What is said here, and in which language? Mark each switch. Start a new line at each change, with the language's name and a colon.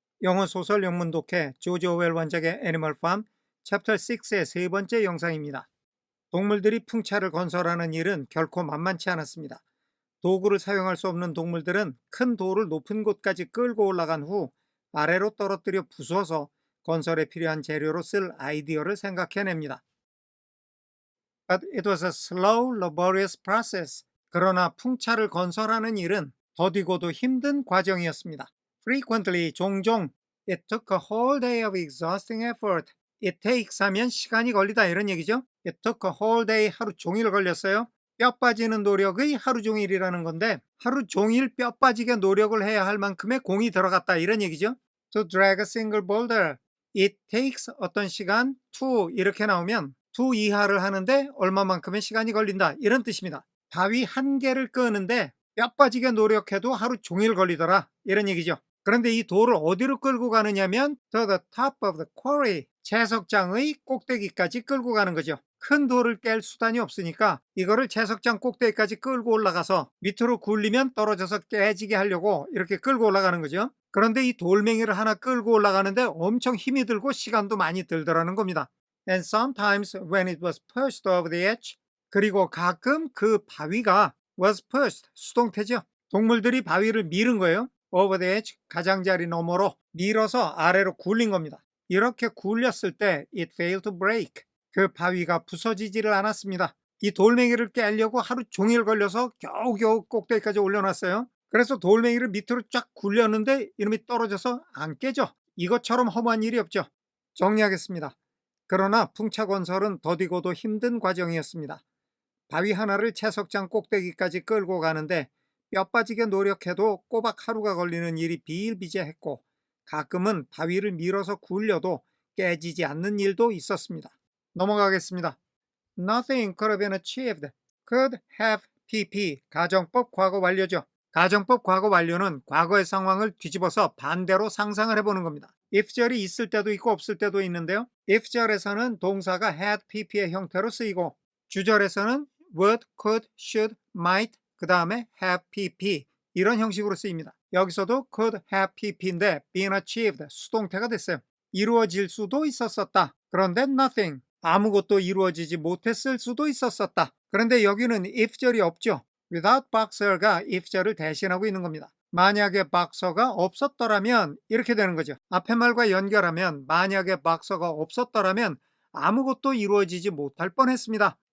Korean: 영어 소설 영문 독해 조지 오웰 원작의 애니멀 팜 챕터 6의 세 번째 영상입니다. 동물들이 풍차를 건설하는 일은 결코 만만치 않았습니다. 도구를 사용할 수 없는 동물들은 큰 돌을 높은 곳까지 끌고 올라간 후 아래로 떨어뜨려 부숴서 건설에 필요한 재료로 쓸 아이디어를 생각해냅니다.
English: But it was a slow, laborious process.
Korean: 그러나 풍차를 건설하는 일은 더디고도 힘든 과정이었습니다.
English: Frequently,
Korean: 종종
English: it took a whole day of exhausting effort. It takes
Korean: 하면 시간이 걸리다 이런 얘기죠.
English: It took a whole day,
Korean: 하루 종일 걸렸어요. 뼈 빠지는 노력의 하루 종일이라는 건데 하루 종일 뼈 빠지게 노력을 해야 할 만큼의 공이 들어갔다 이런 얘기죠.
English: To drag a single boulder.
Korean: It takes 어떤 시간, to 이렇게 나오면 to 이하를 하는데 얼마만큼의 시간이 걸린다 이런 뜻입니다. 바위 한 개를 끄는데 뼈 빠지게 노력해도 하루 종일 걸리더라 이런 얘기죠. 그런데 이 돌을 어디로 끌고 가느냐면
English: to the top of the quarry,
Korean: 채석장의 꼭대기까지 끌고 가는 거죠. 큰 돌을 깰 수단이 없으니까 이거를 채석장 꼭대기까지 끌고 올라가서 밑으로 굴리면 떨어져서 깨지게 하려고 이렇게 끌고 올라가는 거죠. 그런데 이 돌멩이를 하나 끌고 올라가는데 엄청 힘이 들고 시간도 많이 들더라는 겁니다.
English: And sometimes when it was pushed over the edge,
Korean: 그리고 가끔 그 바위가
English: was pushed,
Korean: 수동태죠. 동물들이 바위를 밀은 거예요.
English: over the edge,
Korean: 가장자리 너머로 밀어서 아래로 굴린 겁니다. 이렇게 굴렸을 때
English: it failed to break,
Korean: 그 바위가 부서지지를 않았습니다. 이 돌멩이를 깨려고 하루 종일 걸려서 겨우겨우 꼭대기까지 올려놨어요. 그래서 돌멩이를 밑으로 쫙 굴렸는데 이놈이 떨어져서 안 깨져. 이것처럼 허무한 일이 없죠. 정리하겠습니다. 그러나 풍차 건설은 더디고도 힘든 과정이었습니다. 바위 하나를 채석장 꼭대기까지 끌고 가는데 뼈 빠지게 노력해도 꼬박 하루가 걸리는 일이 비일비재했고 가끔은 바위를 밀어서 굴려도 깨지지 않는 일도 있었습니다. 넘어가겠습니다.
English: Nothing could have been achieved.
Korean: Could have PP, 가정법 과거 완료죠. 가정법 과거 완료는 과거의 상황을 뒤집어서 반대로 상상을 해보는 겁니다. if절이 있을 때도 있고 없을 때도 있는데요. if절에서는 동사가 had pp의 형태로 쓰이고 주절에서는 would, could, should, might, 그 다음에 have pp 이런 형식으로 쓰입니다. 여기서도 could have pp인데 been achieved, 수동태가 됐어요. 이루어질 수도 있었었다. 그런데 nothing, 아무것도 이루어지지 못했을 수도 있었었다. 그런데 여기는 if절이 없죠. without boxer가 if절을 대신하고 있는 겁니다. 만약에 boxer가 없었더라면 이렇게 되는 거죠. 앞에 말과 연결하면 만약에 boxer가 없었더라면 아무것도 이루어지지 못할 뻔했습니다.